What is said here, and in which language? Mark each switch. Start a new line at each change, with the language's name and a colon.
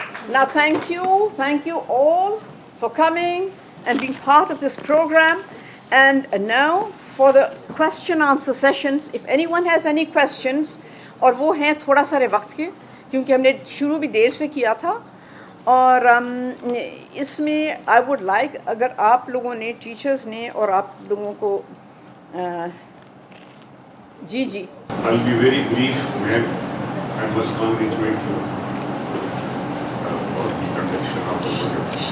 English: Now, thank you all for coming and being part of this program. And now for the question answer sessions.
Hindi: If anyone has any questions, और वो हैं थोड़ा सारे वक्त के, क्योंकि हमने शुरू भी देर से किया था, और इसमें I would like, अगर आप लोगों ने, टीचर्स ने और आप लोगों को जी जी
English: I'll be very brief, ma'am. I must congratulate you for the conduction of the program.